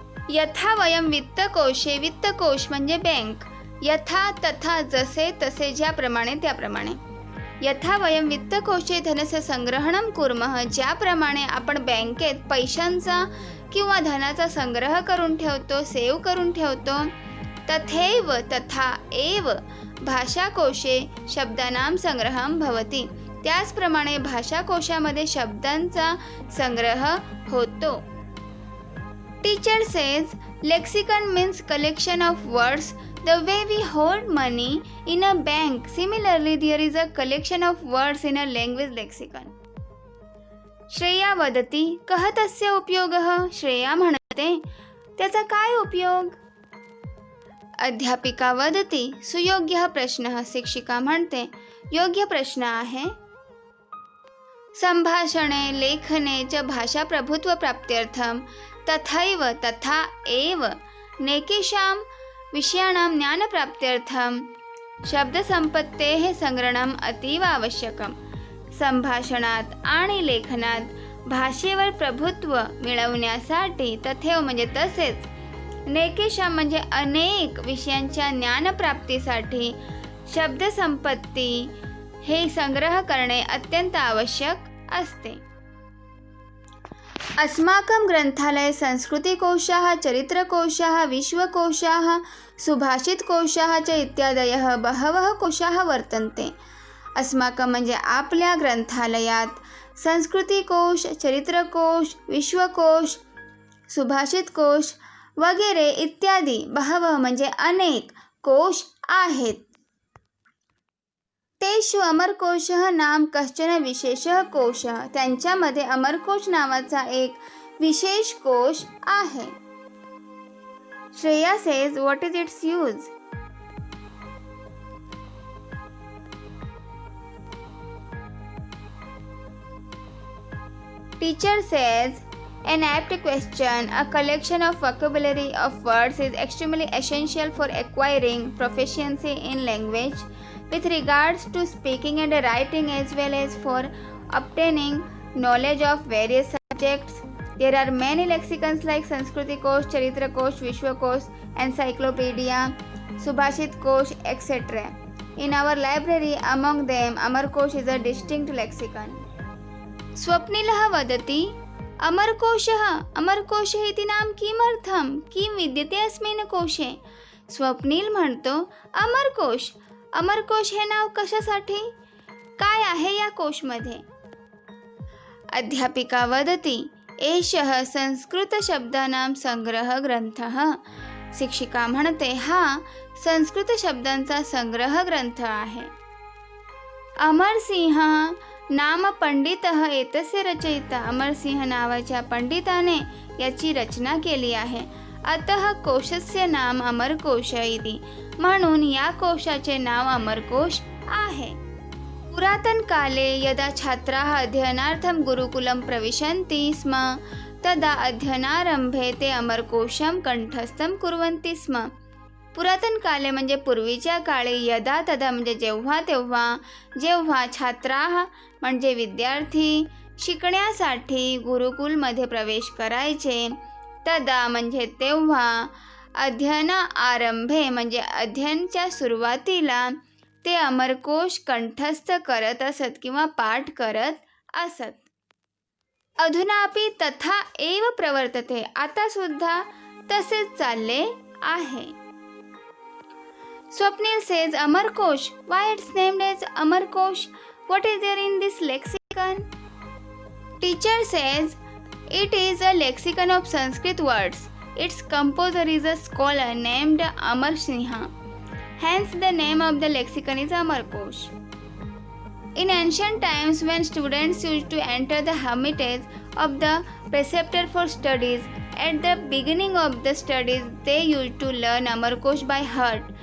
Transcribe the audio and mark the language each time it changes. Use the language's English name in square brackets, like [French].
[Sanskrit] यथा वयम वित्तकोशे. [Marathi] वित्तकोश म्हणजे बँक. यथा तथा जसे तसे ज्याप्रमाणे त्याप्रमाणे. [Sanskrit] यथा वयम वित्तकोशे धनस्य संग्रहणं कुर्मः. [Marathi] ज्याप्रमाणे आपण बँकेत पैशांचा किंवा धनाचा संग्रह करून ठेवतो, सेव्ह करून ठेवतो. [Sanskrit] तथैव तथा एव भाषाकोशे शब्दानां संग्रहं भवति. [Marathi] त्याचप्रमाणे भाषाकोशामध्ये शब्दांचा संग्रह होतो. [English] Teacher says lexicon means collection of words The way we hold money in a bank, similarly there is a collection of words in a language lexicon. [Sanskrit] Shreya वदती कः तस्य उपयोगः. [Marathi] श्रेया म्हणते त्याचा काय उपयोग. [Sanskrit] अध्यापिका वदती सुयोग्यः प्रश्नः. [Marathi] शिक्षिका म्हणते योग्य प्रश्न आहे. [Sanskrit] संभाषणे लेखने च भाषाप्रभुत्वप्राप्त्यर्थं तथैव तथा एव नैकेषां विषयाणां ज्ञानप्राप्त्यर्थं शब्दसंपत्तेः संग्रहणम् अतीव आवश्यकम्. [Marathi] संभाषणात आणि लेखनात भाषेवर प्रभुत्व मिळवण्यासाठी तथैव म्हणजे तसेच नैकेषां म्हणजे अनेक विषयांच्या ज्ञानप्राप्तीसाठी शब्दसंपत्ती हे संग्रह करणे अत्यंत आवश्यक असते. [Sanskrit] अस्माकं ग्रंथालये संस्कृतिकोशाः, चरित्रकोशाः, विश्वकोशाः, सुभाषितकोशाः च इत्यादयः बहवः कोशाः वर्तन्ते. [Marathi] अस्माकं म्हणजे आपल्या ग्रंथालयात संस्कृतिकोश, चरित्रकोश, विश्वकोश, सुभाषितकोश वगैरे इत्यादी बहवः म्हणजे अनेक कोश आहेत. [Sanskrit] तेषु अमरकोशः नाम कश्चन विशेषः कोशः. [Marathi] त्यांच्यामध्ये अमरकोश नावाचा एक विशेष कोश आहे. [English] Shreya says what is its use. Teacher says an apt question, a collection of vocabulary of words is extremely essential for acquiring proficiency in language with regards to speaking and writing as well as for obtaining knowledge of various subjects. There are many lexicons like Sanskriti-kosh, Charitra-kosh, Vishwa-kosh, Encyclopedia, Subhashit-kosh, etc. In our library, among them, Amar-kosh is a distinct lexicon. [Sanskrit] स्वप्निलः वदति अमरकोशः. अमरकोशः इति नाम किमर्थं किं विद्यते अस्मिन् कोशे. [Marathi] स्वप्नील म्हणतो अमरकोश. अमरकोश हे नाव कशासाठी, काय आहे या कोशमध्ये. [Sanskrit] अध्यापिका वदति एषः संस्कृतशब्दानां संग्रह ग्रंथः. [Marathi] शिक्षिका म्हणते हा संस्कृत शब्दांचा संग्रह ग्रंथ आहे. [Sanskrit] अमरसिंह नाम पंडितः एतस्य रचयिता. [Marathi] अमरसिंह नावाच्या पंडिताने याची रचना केली आहे. [Sanskrit] अतः कोशस्य नाम अमरकोश इति. [Marathi] म्हणून या कोशाचे नाव अमरकोश आहे. [Sanskrit] पुरातन काले यदा छात्राः अध्ययनार्थं गुरुकुलं प्रविशन्ति स्म तदा अध्ययनारंभे ते अमरकोशं कंठस्थं कुर्वन्ति स्म. [Marathi] पुरातन काले म्हणजे पूर्वीच्या काळी यदा तदा म्हणजे जेव्हा तेव्हा जेव्हा छात्राः म्हणजे विद्यार्थी शिकण्यासाठी गुरुकुलमध्ये प्रवेश करायचे तदा म्हणजे तेव्हा अध्ययन आरंभे म्हणजे अध्ययनच्या सुरुवातीला ते अमरकोश कंठस्थ करत असत किंवा पाठ करत असत. [Sanskrit] अधुनापि तथा एव प्रवर्तते. [Marathi] आता सुद्धा तसेच चालले आहे. [English] Swapnil says Amarkosh. Why it's named as Amarkosh? What is there in this lexicon? Teacher says it is a lexicon of Sanskrit words. Its composer is a scholar named Amar Sinha. Hence the name of the lexicon is Amarkosh. In ancient times when students used to enter the hermitage of the preceptor for studies, at the beginning of the studies they used to learn Amarkosh by heart.